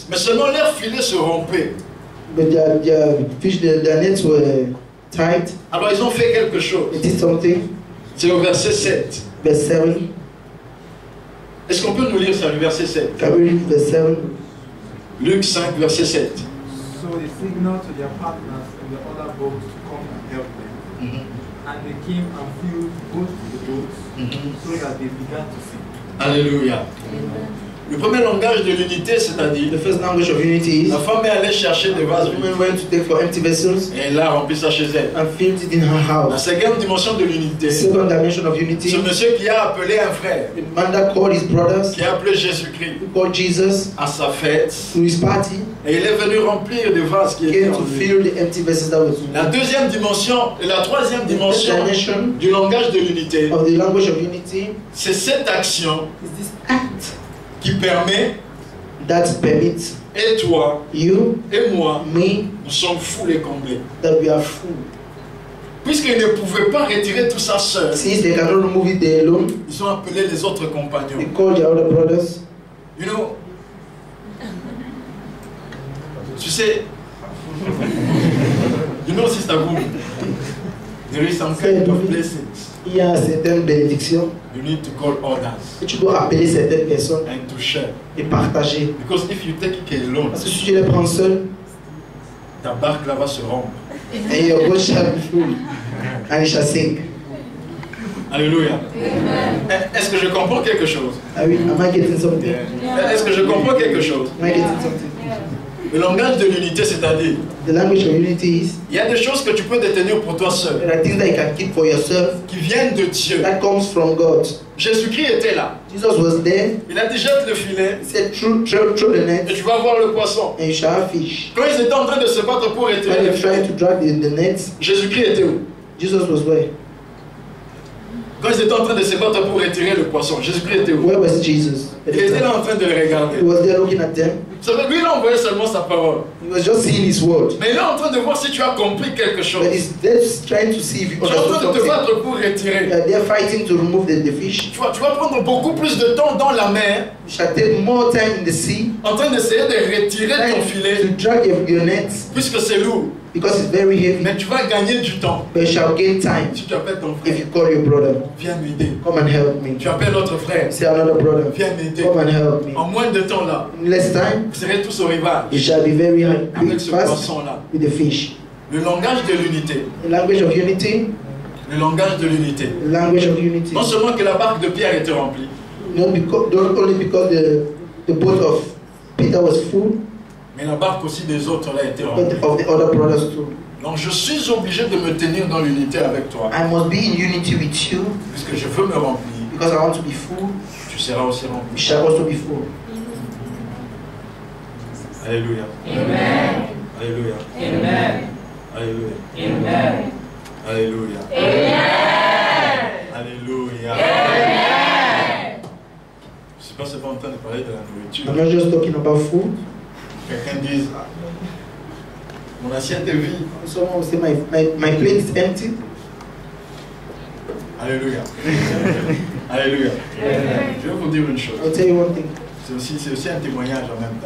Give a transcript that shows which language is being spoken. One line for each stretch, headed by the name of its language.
French: Mais seulement leurs filets se rompaient.
English: but their fish, their nets were tight.
French: Alors ils ont fait quelque chose.
English: They did something.
French: C'est au verset 7.
English: Verse 7.
French: Est-ce qu'on peut nous lire ça, le verset 7?
English: Can we read verse 7?
French: Luc 5, verset 7.
English: So they signaled to their partners in the other boat to come and help them. And they came and filled both the boats so that they began to sink. Alléluia.
French: Le premier langage de l'unité, c'est-à-dire,
English: The first language of unity is
French: la femme est allée chercher des vases
English: the woman
French: vides
English: went to take for empty vessels
French: et elle a rempli ça chez elle.
English: and filled it in her
French: La
English: house.
French: seconde dimension de l'unité,
English: The second dimension of unity,
French: ce monsieur qui a appelé un frère,
English: the man that called his brothers,
French: qui a appelé Jésus-Christ
English: who called Jesus
French: à sa fête,
English: to his party,
French: et il est venu remplir des vases qui étaient
English: came
French: en
English: to
French: lui.
English: fill the empty vessels that was in
French: La
English: him.
French: deuxième dimension et la troisième
English: The third
French: dimension
English: dimension
French: du langage de l'unité,
English: of the language of unity
French: c'est cette action
English: is this act
French: qui permet,
English: that permits
French: et toi,
English: you,
French: et moi,
English: me,
French: nous sommes fous et comblés.
English: that we are full.
French: Puisqu'ils ne pouvaient pas retirer tout ça seuls,
English: Since they cannot remove it there alone,
French: ils ont appelé les autres
English: they
French: compagnons.
English: called their other brothers. You know,
French: tu sais,
English: you know, Sister Boom, there is some kind of blessings
French: Il y a certaines bénédictions
English: you need to call others
French: que tu dois appeler certaines personnes
English: and to share.
French: et partager.
English: Because if you take it alone,
French: Parce que si tu les prends seul, ta barque là va se rompre.
English: and your boat shall be full, and it shall sink. Alléluia.
French: Est-ce que je comprends quelque chose?
English: Am I getting something?
French: Est-ce que je comprends quelque chose?
English: Am I getting something?
French: Le langage de l'unité, c'est-à-dire,
English: The language of unity is
French: il y a des choses que tu peux détenir pour toi seul,
English: there are things that you can keep for yourself
French: qui viennent de Dieu.
English: that comes from God.
French: Jésus-Christ était là.
English: Jesus was there.
French: Il a dit jette le filet
English: He said, through the net,
French: et tu vas voir le poisson.
English: and you shall have fish.
French: Quand ils étaient en train de se battre pour
English: When
French: retirer
English: they
French: le
English: were trying
French: filet,
English: to drag the nets,
French: Jésus-Christ était où?
English: Jesus was where?
French: Quand ils étaient en train de se battre pour retirer le poisson, Jésus-Christ était où?
English: Where was Jesus?
French: Il était là en train de les regarder.
English: He was there looking at them.
French: Vous savez, lui, il envoyait seulement sa parole.
English: He was just seeing his word.
French: Mais il est en train de voir si tu as compris quelque chose.
English: But he's there trying to see if you
French: Tu es en train
English: understood
French: de te
English: something.
French: battre pour retirer.
English: They're fighting to remove the fish.
French: Tu vas prendre beaucoup plus de temps dans la mer
English: You shall take more time in the sea,
French: en train d'essayer de retirer ton
English: trying
French: filet
English: to drag your nets
French: puisque c'est lourd.
English: because it's very heavy.
French: Mais tu vas gagner du temps.
English: But you shall gain time
French: Si tu appelles ton
English: if
French: frère,
English: you call your brother.
French: viens m'aider.
English: Come and help me.
French: Tu appelles notre frère,
English: Say another brother.
French: viens m'aider.
English: Come and help me.
French: En moins de temps là,
English: In less time,
French: vous serez tous au rivage
English: you shall be very
French: avec
English: quick,
French: ce
English: fast
French: poisson-là.
English: with the fish.
French: Le langage de l'unité.
English: The language of unity.
French: Le langage de l'unité.
English: The language of unity.
French: Non seulement que la barque de Pierre était remplie,
English: Not only because the boat of Peter was full,
French: mais la barque aussi des autres là était
English: but
French: remplie.
English: of the other brothers too.
French: Donc je suis obligé de me tenir dans l'unité avec toi.
English: I must be in unity with you
French: Puisque je veux me remplir,
English: because I want to be full.
French: tu seras aussi
English: You
French: rempli.
English: shall also be full. Alléluia. Amen. Alléluia. Amen. Alléluia. Amen. Alléluia. Amen. Alléluia. Amen.
French: Je ne suis pas seulement en train de parler de la nourriture.
English: I'm not just talking about food.
French: Quelqu'un dise, ah, mon assiette est vide.
English: Someone will say, my plate is empty. Alléluia. Alléluia.
French: Je vais vous dire une chose.
English: I'll tell you one thing.
French: C'est aussi un témoignage en même temps.